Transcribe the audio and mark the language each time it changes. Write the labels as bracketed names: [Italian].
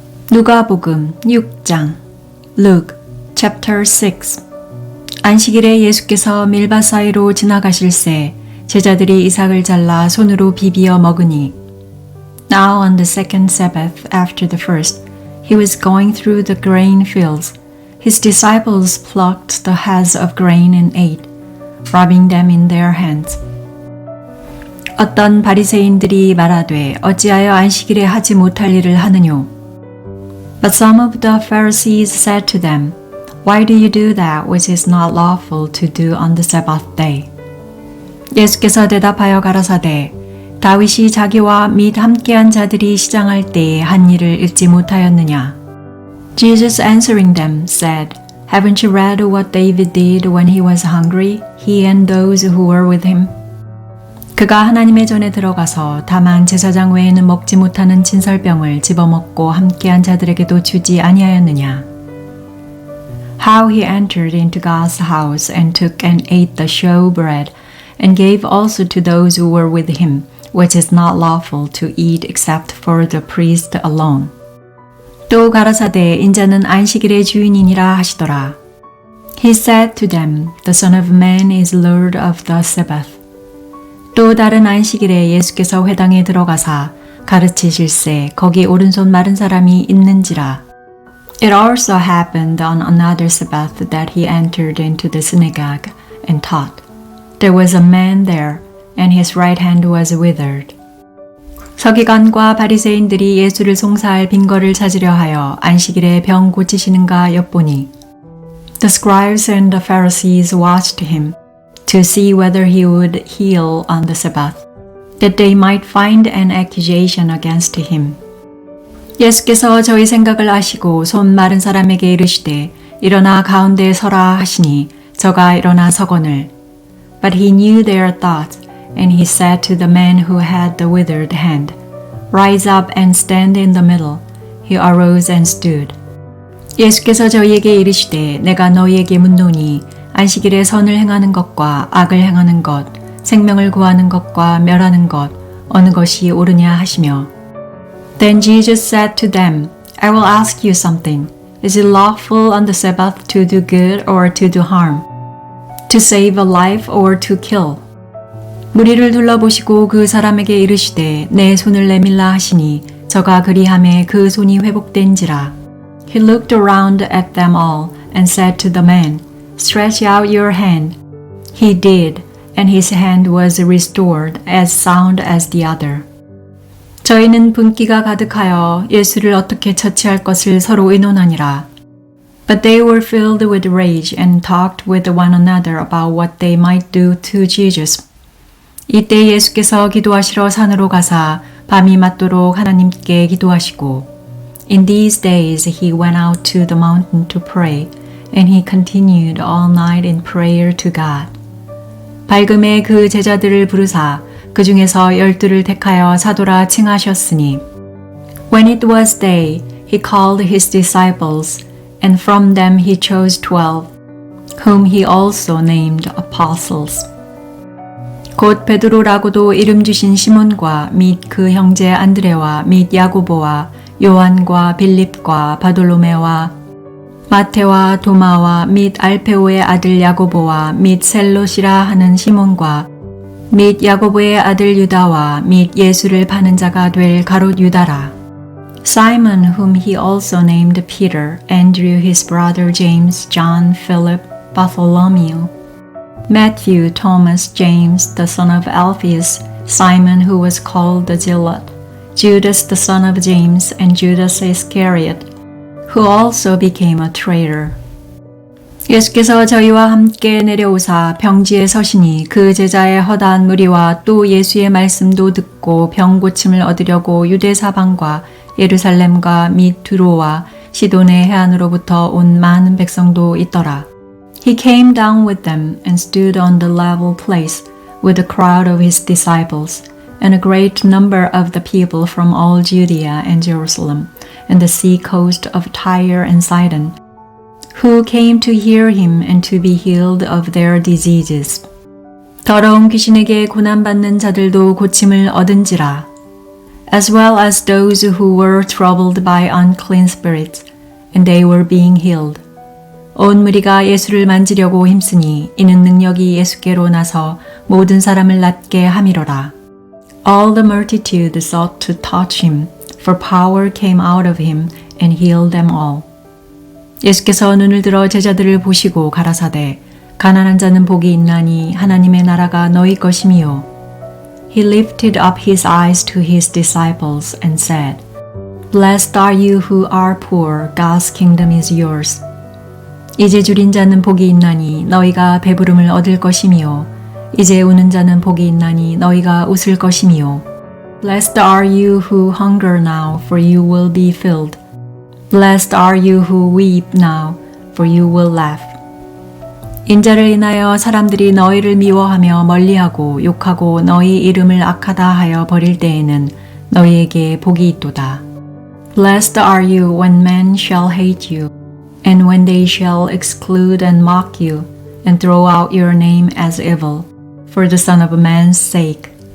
[Korean] 누가복음 6장 [English] Luke chapter 6 [Korean] 안식일에 예수께서 밀밭 사이로 지나가실새 제자들이 이삭을 잘라 손으로 비비어 먹으니 [English] Now on the second Sabbath after the first, he was going through the grain fields. His disciples plucked the heads of grain and ate, rubbing them in their hands. [Korean] 어떤 바리새인들이 말하되 어찌하여 안식일에 하지 못할 일을 하느뇨? [English] But some of the Pharisees said to them, Why do you do that which is not lawful to do on the Sabbath day? [Korean] 예수께서 대답하여 가라사대 다윗이 자기와 및 함께한 자들이 시장할 때에 한 일을 읽지 못하였느냐? [English] Jesus answering them said, Haven't you read what David did when he was hungry, he and those who were with him? [Korean] 그가 하나님의 전에 들어가서 다만 제사장 외에는 먹지 못하는 진설병을 집어먹고 함께한 자들에게도 주지 아니하였느냐? [English] How he entered into God's house and took and ate the showbread and gave also to those who were with him, which is not lawful to eat except for the priest alone. [Korean] 또 가라사대 인자는 안식일의 주인이니라 하시더라. [English] He said to them, The Son of Man is Lord of the Sabbath. [Korean] 또 다른 안식일에 예수께서 회당에 들어가사 가르치실새 거기 오른손 마른 사람이 있는지라. [English] It also happened on another Sabbath that he entered into the synagogue and taught. There was a man there, and his right hand was withered. [Korean] 서기관과 바리새인들이 예수를 송사할 빈거를 찾으려 하여 안식일에 병 고치시는가 엿보니 [English] The scribes and the Pharisees watched him to see whether he would heal on the Sabbath, that they might find an accusation against him. [Korean] 예수께서 저희 생각을 아시고 손 마른 사람에게 이르시되 일어나 가운데에 서라 하시니 저가 일어나 서거늘. [English] But he knew their thoughts, and he said to the man who had the withered hand, Rise up and stand in the middle. He arose and stood. [Korean] 예수께서 저희에게 이르시되 내가 너희에게 묻노니 안식일에 선을 행하는 것과 악을 행하는 것, 생명을 구하는 것과 멸하는 것, 어느 것이 옳으냐 하시며 [English] Then Jesus said to them, I will ask you something. Is it lawful on the Sabbath to do good or to do harm? To save a life or to kill? [Korean] 무리를 둘러보시고 그 사람에게 이르시되 내 손을 내밀라 하시니 저가 그리하매 그 손이 회복된지라. [English] He looked around at them all and said to the man, Stretch out your hand. He did, and his hand was restored as sound as the other. [Korean] 저희는 분기가 가득하여 예수를 어떻게 처치할 것을 서로 의논하니라. [English] But they were filled with rage and talked with one another about what they might do to Jesus. [Korean] 이때 예수께서 기도하시러 산으로 가사 밤이 맞도록 하나님께 기도하시고 [English] In these days he went out to the mountain to pray, and he continued all night in prayer to God. [Korean] 밝음에 그 제자들을 부르사 그 중에서 12를 택하여 사도라 칭하셨으니 [English] When it was day, he called his disciples, and from them he chose 12, whom he also named apostles. [Korean] 곧 베드로라고도 이름 주신 시몬과 및 그 형제 안드레와 및 야고보와 요한과 빌립과 바돌로메와 마테와 도마와 및 알페오의 아들 야고보와 및 셀롯이라 하는 시몬과 및 야고보의 아들 유다와 및 예수를 파는 자가 될 가롯 유다라. [English] Simon, whom he also named Peter, Andrew his brother James, John, Philip, Bartholomew, Matthew, Thomas, James, the son of Alphaeus, Simon who was called the Zealot, Judas the son of James, and Judas Iscariot, who also became a traitor. [Korean] 예수께서 저희와 함께 내려오사 평지에 서시니 그 제자의 허다한 무리와 또 예수의 말씀도 듣고 병 고침을 얻으려고 유대 사방과 예루살렘과 및 두로와 시돈의 해안으로부터 온 많은 백성도 있더라. [English] He came down with them and stood on the level place with a crowd of his disciples and a great number of the people from all Judea and Jerusalem and the sea coast of Tyre and Sidon, who came to hear him and to be healed of their diseases. [Korean] 더러운 귀신에게 고난받는 자들도 고침을 얻은지라. [English] as well as those who were troubled by unclean spirits, and they were being healed. [Korean] 온 무리가 예수를 만지려고 힘쓰니 이는 능력이 예수께로 나서 모든 사람을 낫게 함이로라. [English] All the multitude sought to touch him, for power came out of him and healed them all. [Korean] 예수께서 눈을 들어 제자들을 보시고 가라사대 가난한 자는 복이 있나니 하나님의 나라가 너희 것임이요. [English] He lifted up his eyes to his disciples and said, Blessed are you who are poor, God's kingdom is yours. [Korean] 이제 줄인 자는 복이 있나니 너희가 배부름을 얻을 것이미요. 이제 우는 자는 복이 있나니 너희가 웃을 것이미요. [English] Blessed are you who hunger now, for you will be filled. Blessed are you who weep now, for you will laugh. [Korean] 인자를 인하여 사람들이 너희를 미워하며 멀리하고 욕하고 너희 이름을 악하다 하여 버릴 때에는 너희에게 복이 있도다. [English] Blessed are you when men shall hate you, and when they shall exclude and mock you, and throw out your name as evil, for the Son of Man's sake.